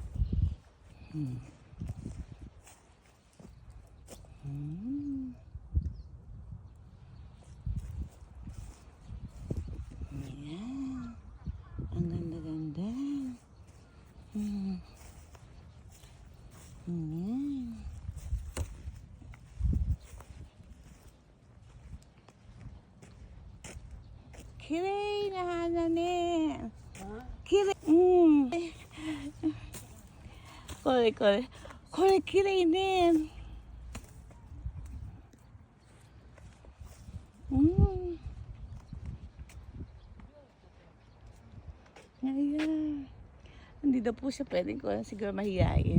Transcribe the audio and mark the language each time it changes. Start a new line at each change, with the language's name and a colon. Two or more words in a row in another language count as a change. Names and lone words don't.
Filipino: Ayan. Ang ganda-ganda. Ayan.
Japanese: きれいな花ね. きれい。これきれいね.
Filipino: Ayan. Hindi na po siya pwedeng ko siguro mahihain.